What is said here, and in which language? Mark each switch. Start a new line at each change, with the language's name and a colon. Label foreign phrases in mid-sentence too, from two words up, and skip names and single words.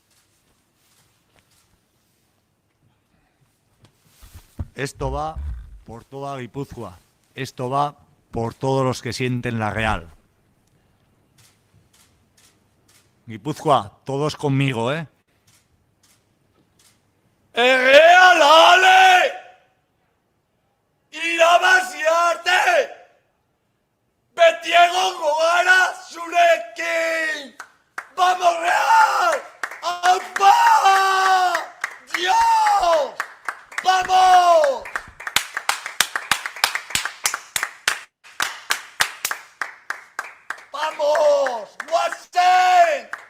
Spanish: Esto va por toda Guipúzcoa. Esto va por todos los que sienten la Real. Guipúzcoa, todos conmigo, ¿eh?
Basque: El Real Ale irabazioarte beti egongo gara zurekin.
Spanish: ¡Vamos Real! ¡Aupa! ¡Dios! ¡Vamos! ¡Vamos! ¡Watson!